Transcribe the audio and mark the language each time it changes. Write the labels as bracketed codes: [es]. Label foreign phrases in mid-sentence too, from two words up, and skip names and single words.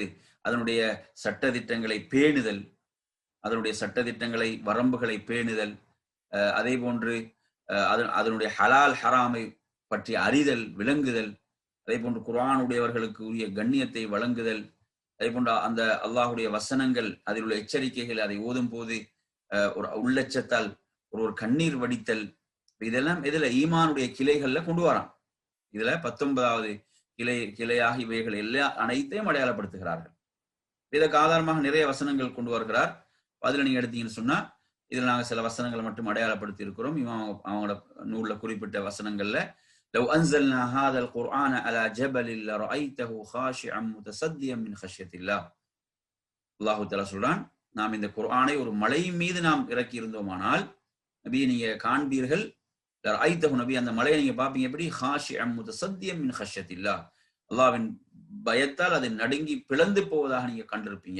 [ta] அதனுடைய சட்டதிட்டங்களை பேணுதல், அதனுடைய சட்டதிட்டங்களை வரம்புகளை பேணுதல், அதே போன்று அதனுடைய ஹலால் ஹராமை பற்றி அறிதல், விளங்குதல், அதே போன்று குர்ஆனுடையவர்களுக்கு உரிய கண்ணியத்தை வழங்குதல், அதே போன்று அந்த அல்லாஹுடைய வசனங்கள், அதில் உள்ள எச்சரிக்கைகள் அதை ஓதும் போது ஒரு உள்ளச்சத்தால் ஒரு கண்ணீர் வடித்தல், இதெல்லாம் இதுல ஈமானுடைய கிளைகள்ல கொண்டு வரான். இதுல 19வது கிளையாக இவைகள் அனைத்தையும் அடையாளப்படுத்துகிறார்கள். இதற்கு ஆதாரமாக நிறைய வசனங்கள் கொண்டு வருகிறார். அதுல நீங்க எடுத்தீங்கன்னு சொன்னா, இதுல நாங்க சில வசனங்களை மட்டும் அடையாளப்படுத்தி இருக்கிறோம். அவங்களோட நூல்ல குறிப்பிட்ட வசனங்கள்ல, [ar] لو أنزلنا هذا القرآن على جبل لرأيته خاشعا متصديا من خشية الله. الله تعالى [ta] சொல்றான், நாம் இந்த குர்ஆனை ஒரு மலை மீது நாம் இறக்கி இருந்தோமானால் நபி நீங்க காண்பீர்கள், லரஐதஹு, நபி அந்த மலையை நீங்க பாப்பீங்க எப்படி? [ar] خاشعا متصدعا من خشية الله, [ta] அல்லாஹ்வின் பயத்தால் அது நடுங்கி பிளந்து போவதாக நீங்க கண்டிருப்பீங்க.